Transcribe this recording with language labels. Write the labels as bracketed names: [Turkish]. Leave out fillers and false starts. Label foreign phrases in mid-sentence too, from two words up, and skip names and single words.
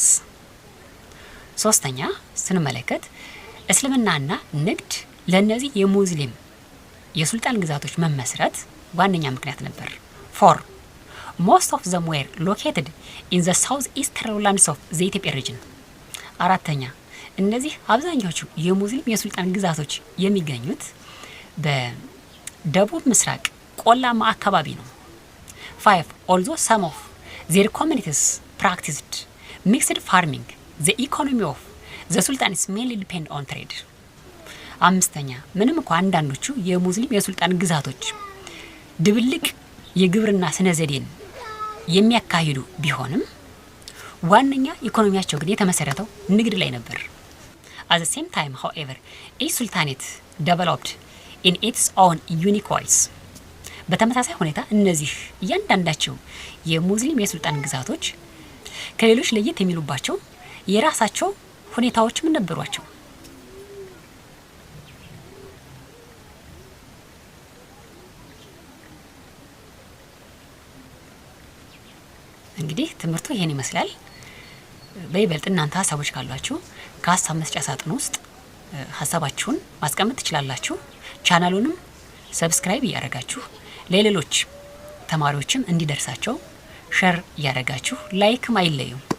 [Amharic] ሶስተኛ ስንመለከት እስልምናና ንግድ ለነዚህ የሙስሊም የሱልጣን ግዛቶች መመስረት ዋነኛ ምክንያት ነበር። 4. [English] Most of them were located in the southeastern lands of the Ethiopia region. [Amharic] አራተኛ እነዚህ አብዛኛዎቹ የሙስሊም የሱልጣን ግዛቶች የሚገኙት በደቡብ ምስራቅ ቆላማ አካባቢ ነው። 5. [English] Although some of their communities practiced mixed farming, the economy of the sultans mainly depend on trade. [Amharic] አምስተኛ ምንም እንኳን አንዳንዶቹ የሙስሊም የሱልጣን ግዛቶች ድብልቅ የግብርና ስነ ዘዴን የሚያካሂዱ ቢሆንም ዋነኛ ኢኮኖሚያቸው ግን የተመሰረተው ንግድ ላይ ነበር። [English] At the same time, however, each sultanate developed in its own unique ways. [Amharic] በተመሳሳይ ሁኔታ እነዚህ እያንዳንዳቸው የሙስሊም የሱልጣን ግዛቶች ከሌሎች ለየት የሚሉባቸው የራሳቸው ሁኔታዎችም ነበሯቸው። እንግዲህ ትምህርቱ ይሄን ይመስላል። በይበልጥ እናንተ ሀሳቦች ካሏችሁ ከሀሳብ መስጫ ሳጥን ውስጥ ሀሳባችሁን ማስቀመጥ ትችላላችሁ። ቻናሉንም ሰብስክራይብ እያደረጋችሁ ለሌሎች ተማሪዎችም እንዲደርሳቸው ሼር እያደረጋችሁ ላይክም አይለዩ።